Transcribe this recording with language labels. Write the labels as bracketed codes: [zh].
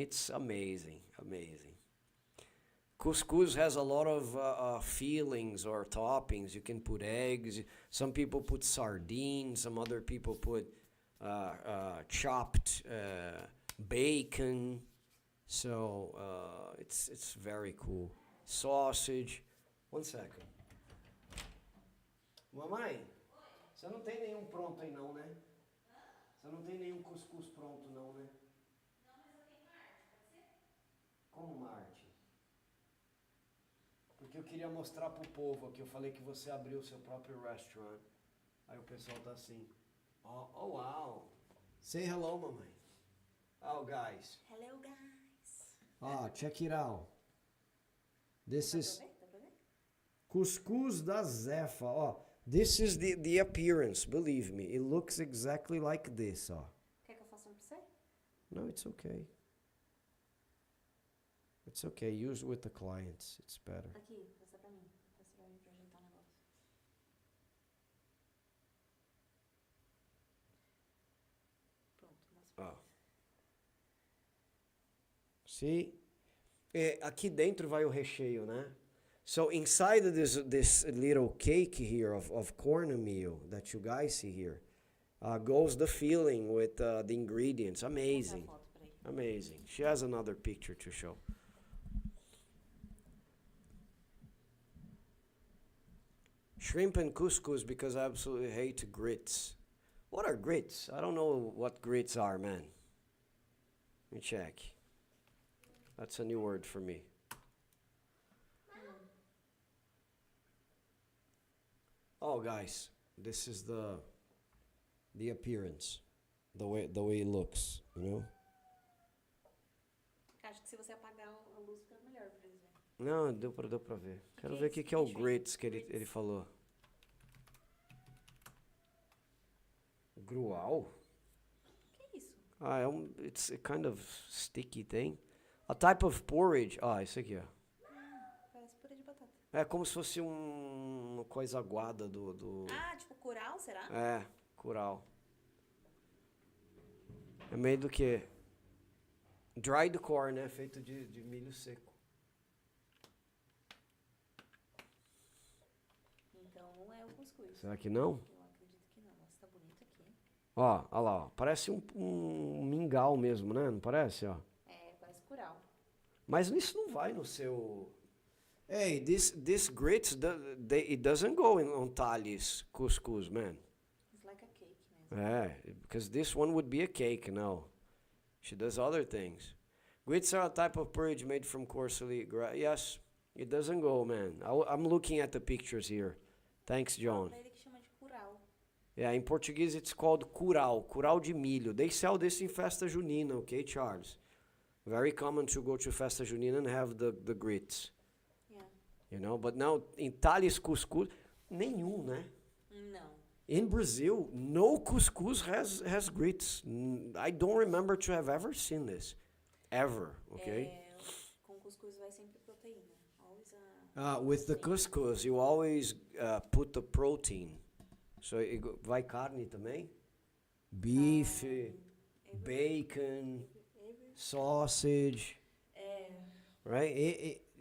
[en] It's amazing, amazing. Couscous has a lot of fillings or toppings. You can put eggs. Some people put sardines. Some other people put chopped bacon. So it's very cool. Sausage. One second. [pt] Mamãe, você não tem nenhum pronto aí não, né? Você não tem nenhum cuscuz pronto não, né? Não, mas eu tenho uma arte, pode ser? Como uma arte? Porque eu queria mostrar pro povo aqui, eu falei que você abriu o seu próprio restaurant. Aí o pessoal tá assim, oh wow. [en] Say hello, mamãe. Oh, guys. Hello, guys. Oh, check it out. This is [pt] Dá pra ver? cuscuz da Zefa. [en] Oh, this is the appearance, believe me. It looks exactly like this, oh. [pt] Quer que eu faça um pra você? [en] No, it's okay. It's okay. Use with the clients. It's better. [pt] Aqui, mostra pra mim. Você vai ajeitar o negócio. Pronto, mostra. Oh. See? Aqui dentro vai o recheio, né? [en] So inside this little cake here of cornmeal that you guys see here goes the filling with the ingredients. Amazing. [pt] Vou mostrar a foto, peraí. [en] Amazing. She has another picture to show. Shrimp and couscous because I absolutely hate grits. What are grits? I don't know what grits are, man. Let me check. That's a new word for me. Oh, guys, this is the appearance, the way it looks, you know. [pt] Acho que se você apagar a luz fica melhor pra eles verem. Não, deu pra ver. Quero ver o que é o grits que ele falou. Gruau? Que é isso? [en] Ah, it's a kind of sticky thing. A type of porridge. [pt] Ah, isso aqui, ó. Parece purê de batata. É como se fosse uma coisa aguada do... Ah, tipo curau, será? É, curau. É meio do que? [en] Dried corn, [pt] né? Feito de milho seco. Então não é o cuscuz. Será que não? Eu acredito que não. Nossa, tá bonito aqui. Ó, olha lá, ó. Parece um mingau mesmo, né? Não parece, ó? É, parece curau. Mas isso não vai no seu... [en] Hey, this grits, it doesn't go on Thales couscous, man. It's like a cake mesmo. Yeah, because this one would be a cake, no. She does other things. Grits are a type of porridge made from coarse wheat. Yes, it doesn't go, man. I'm looking at the pictures here. Thanks, John. [pt] Pra ele que chama de curau. [en] Yeah, in Portuguese it's called curau, curau de milho. They sell this in festa junina, okay, Charles? Very common to go to festa junina and have the grits. Yeah. You know, but now in Thales couscous, [pt] nenhum, né? Não. [en] In Brazil, no couscous has grits. I don't remember to have ever seen this. Ever, okay? [pt] É, com cuscuz vai sempre proteína. [en] Always a... With the couscous, you always put the protein. [pt] So vai carne também? [en] Beef, bacon, sausage, right?